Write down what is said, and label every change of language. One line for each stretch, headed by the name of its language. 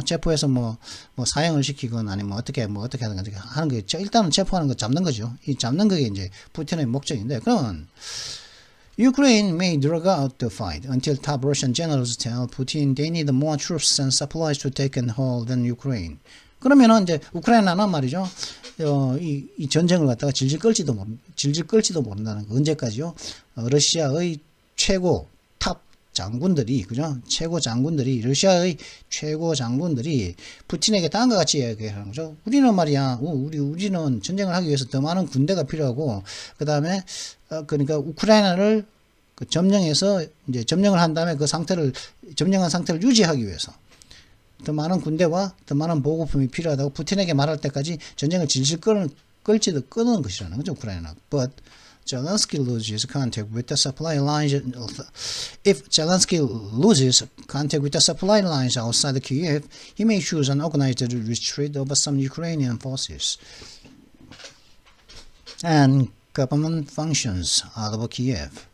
Korean: 체포해서 뭐 사형을 시키건 아니면 어떻게 하는 거죠. 일단은 체포하는 거 잡는 거죠. 이 잡는 그게 이제 푸틴의 목적인데, 그러면
English: Ukraine may drag out the fight until top Russian generals tell Putin they need more troops and supplies to take and hold than Ukraine.
Korean: 그러면은 이제 우크라이나는 말이죠. 이 전쟁을 갖다가 질질 끌지도 모른다는 거. 언제까지요? 러시아의 최고 장군들이, 그죠? 러시아의 최고 장군들이 푸틴에게 다음과 같이 얘기하는 거죠. 우리는 말이야, 우리는 전쟁을 하기 위해서 더 많은 군대가 필요하고, 그 다음에, 그러니까 우크라이나를 점령해서, 이제 점령을 한 다음에 점령한 상태를 유지하기 위해서 더 많은 군대와 더 많은 보급품이 필요하다고 푸틴에게 말할 때까지 전쟁을 질질 끌지도 끄는 것이라는 거죠, 우크라이나.
English: But Zelensky loses contact with the supply lines. If Zelensky loses contact with the supply lines outside Kiev, he may choose an organized retreat of some Ukrainian forces and government functions out of Kiev.